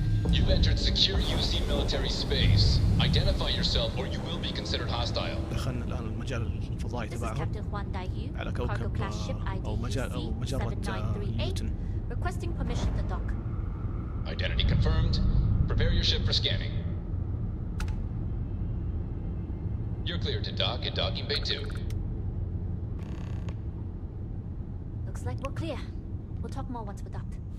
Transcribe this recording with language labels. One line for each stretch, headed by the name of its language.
English: You've entered secure UC military space. Identify yourself or you will be considered hostile.
Arabic: دخلنا الآن المجال الفضائي تبعهم على كوكب أو مجرة نيوتن.
English: Requesting permission to dock. Identity confirmed. Prepare your ship for scanning. You're cleared to dock at docking bay 2. Looks like we're clear. We'll talk more once we're docked.